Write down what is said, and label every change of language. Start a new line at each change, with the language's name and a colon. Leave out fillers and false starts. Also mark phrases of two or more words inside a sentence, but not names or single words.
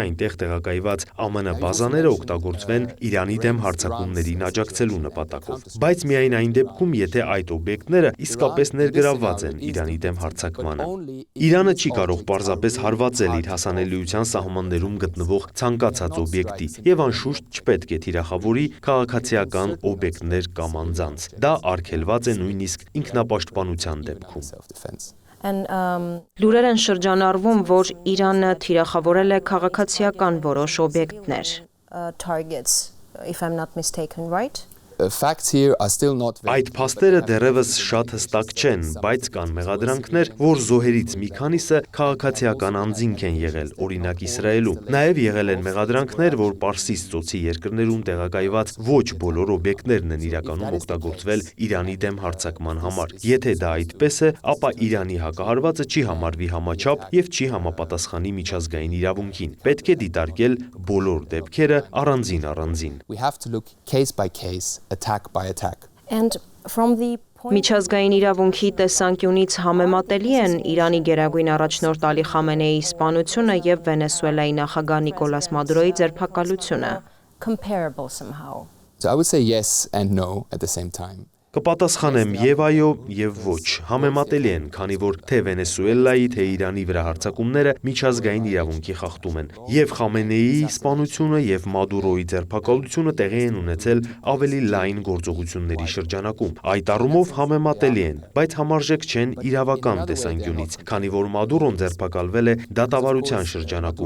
Armenian: այնտեղ տեղակայված ԱՄՆ բազաները օգտագործվեն Իրանի դեմ հարձակումներին աջակցելու նպատակով։ Բայց միայն այն դեպքում, եթե այդ օբյեկտները իսկապես ներգրավված են Իրանի դեմ հարձակմանը։ Իրանը չի կարող պարզապես հարվածել իր հասանելիության սահմաններում գտնվող ցանկացած օբյեկտի եւ անշուշտ չպետք է թիրախավորի քաղաքացիական օբյեկտներ կամ անձանց։ Դա արգելված է նույնիսկ ինքնապաշտպանության դեպքում։ Լուրեր են շրջանառվում, որ Իրանը թիրախավորել է քաղաքացիական որոշ օբյեկտներ։
English: Targets, if I'm not mistaken, right? facts here are still not very
Armenian: Այդ փաստերը դեռևս շատ հստակ չեն, բայց կան մեղադրանքներ, որ զոհերից մի քանիսը քաղաքացիական անձինք են եղել, օրինակ Իսրայելում։ Նաև եղել են մեղադրանքներ, որ Պարսից ծոցի երկրներում տեղակայված ոչ բոլոր օբյեկտներն են իրականում օգտագործվել Իրանի դեմ հարձակման համար։ Եթե դա այդպես է, ապա Իրանի հակահարվածը չի համարվի համաչափ եւ չի համապատասխանի միջազգային իրավունքին։ Պետք է դիտարկել բոլոր դեպքերը առանձին։
English: We have to look case by case, attack by attack. And from the
Armenian: Միջազգային իրավունքի տեսանկյունից համեմատելի են Իրանի գերագույն առաջնորդ Ալի Խամենեիի սպանությունը եւ Վենեսուելայի նախագահ Նիկոլաս Մադուրոյի ձերբակալությունը։
English: comparable somehow. So I would say yes and no at the same time.
Armenian: Կպատասխանեմ եւ այո եւ ոչ, համեմատելի են, քանի որ թե Վենեսուելայի, թե Իրանի վրա հարձակումները միջազգային իրավունքի խախտում են։ Եվ Խամենեիի սպանությունը եւ Մադուրոյի ձերբակալությունը տեղի են ունեցել ավելի լայն գործողությունների շրջանակում։ Այդ առումով համեմատելի են, բայց համարժեք չեն իրավական տեսանկյունից, քանի որ Մադուրոն ձերբակալվել է դատավարության շրջանակում,